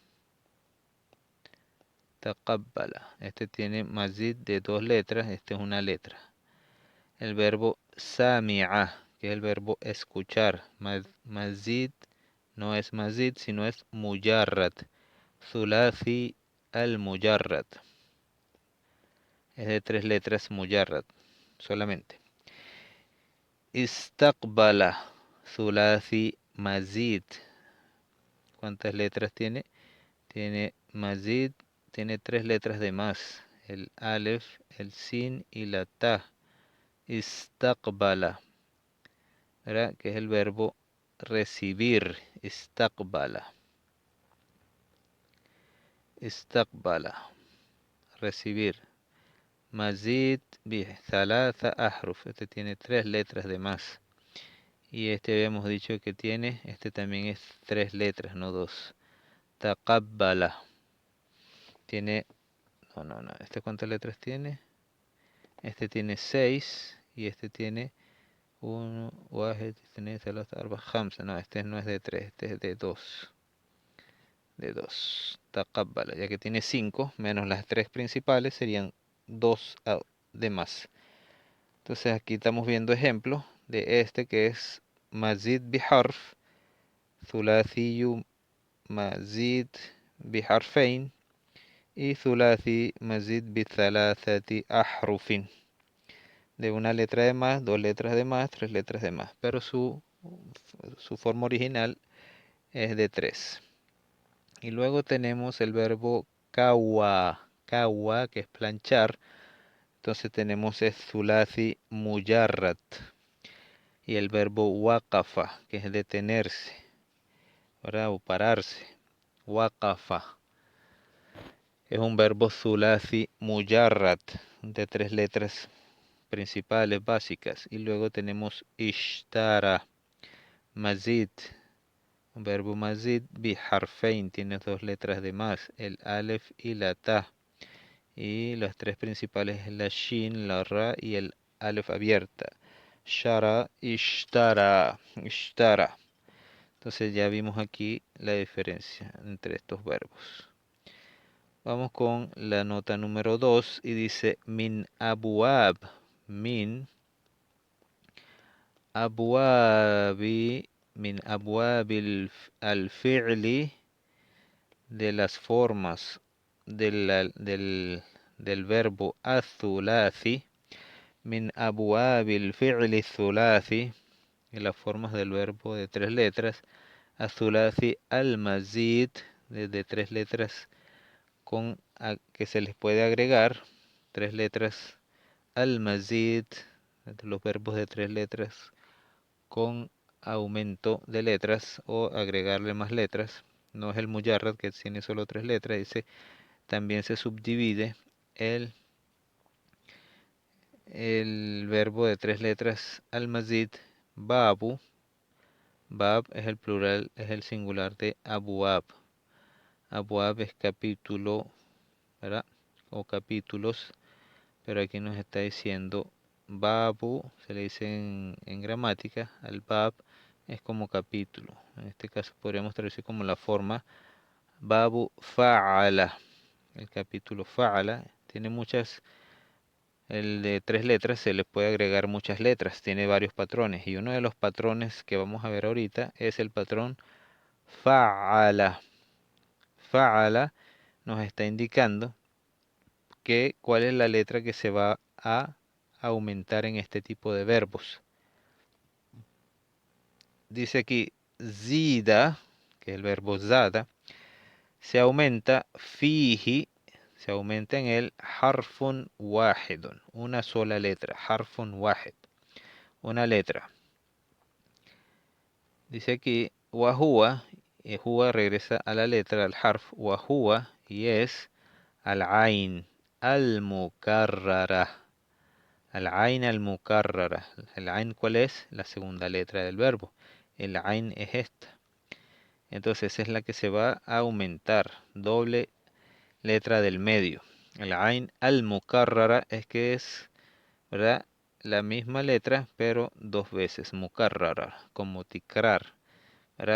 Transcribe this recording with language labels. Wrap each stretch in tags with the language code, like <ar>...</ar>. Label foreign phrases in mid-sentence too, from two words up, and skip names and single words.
<es>Taqabbala. Este tiene mazid de 2 letras. Este es una letra. El verbo sami'a, que es el verbo escuchar. Mazid no es mazid, sino es mujarrad.</es> <ar>ثلاثي المجرد.</ar> <es>Es de 3 letras mujarrad solamente.</es> <ar>استقبل. ثلاثي مزيد.</ar> <es>¿Cuántas letras tiene? Tiene mazid, tiene 3 letras de más. El alef, el sin y la ta. Istaqbala, ¿verdad?, que es el verbo recibir.</es> <ar>استقبل. استقبل.</ar> <es>Recibir.</es> <ar>مزيد بثلاثة أحرف.</ar> <es>Este tiene 3 letras de más. Y este habíamos dicho que tiene, este también es 3 letras, no 2. Taqabbala. Tiene, no. ¿Este cuántas letras tiene? Este tiene 6 y este tiene 1,</es> <ar>واحد اثنين ثلاثة أربعة خمسة.</ar> <es>No, este no es de 3, este es de 2. De 2. Taqabbala, ya que tiene 5, menos las 3 principales, serían 2 de más. Entonces aquí estamos viendo ejemplos de este que es</es> <ar>مزيد بحرف, ثلاثي مزيد بحرفين</ar> <es>y</es> <ar>ثلاثي مزيد بثلاثة أحرف.</ar> <es>De una letra de más, 2 letras de más, 3 letras de más. Pero su forma original es de 3. Y luego tenemos el verbo kawa. Kawa, que es planchar. Entonces tenemos es</es> <ar>ثلاثي مجرد.</ar> <es>Y el verbo waqafa, que es detenerse, ¿verdad?, o pararse. Waqafa. Es un verbo</es> <ar>ثلاثي مجرد,</ar> <es>de 3 letras principales, básicas. Y luego tenemos</es> <ar>اشترى، مزيد.</ar> <es>Un verbo</es> <ar>مزيد بحرفين,</ar> <es>tiene 2 letras de más, el alef y la ta. Y las 3 principales es la shin, la ra y el alef abierta.</es> <ar>شرى، اشترى، اشترى.</ar> <es>Entonces ya vimos aquí la diferencia entre estos verbos. Vamos con la nota número 2 y dice</es> <ar>من أبواب. من أبوابِ، من أبواب الفعل,</ar> <es>de las formas del verbo athulathi.</es> <ar>من أبواب الفعل الثلاثي,</ar> <es>de las formas del verbo de 3 letras.</es> <ar>الثلاثي المزيد,</ar> <es>de 3 letras con que se les puede agregar 3 letras. Al-mazid, los verbos de 3 letras con aumento de letras o agregarle más letras. No es el mujarrad, que tiene solo 3 letras. Dice, también se subdivide el verbo de 3 letras al-mazid. Babu. Bab es el plural, es el singular de abuab. Abuab es capítulo, ¿verdad? o capítulos, pero aquí nos está diciendo babu, se le dice en gramática, al bab es como capítulo. En este caso podríamos traducir como la forma</es> <ar>باب فعّل.</ar> <es>El capítulo fa'ala tiene muchas, el de 3 letras se le puede agregar muchas letras, tiene varios patrones y uno de los patrones que vamos a ver ahorita es el patrón fa'ala. Fa'ala nos está indicando que cuál es la letra que se va a aumentar en este tipo de verbos. Dice aquí zida, que es el verbo zada, se aumenta fihi, se aumenta en él</es> <ar>حرف واحد,</ar> <es>una sola letra,</es> <ar>حرف واحد,</ar> <es>una letra. Dice aquí wahua, y huwa regresa a la letra,</es> <ar>الحرف، وهو,</ar> <es>y es</es> <ar>العين، المكررة. العين المكررة. El ain,</ar> <es>¿cuál es? La segunda letra del verbo. El ain es esta. Entonces es la que se va a aumentar. Doble letra del medio. El</es> <ar>العين المكررة</ar> <es>es que es, ¿verdad? La misma letra, pero 2 veces. Mukarrara, como tikrar, ¿verdad?</es>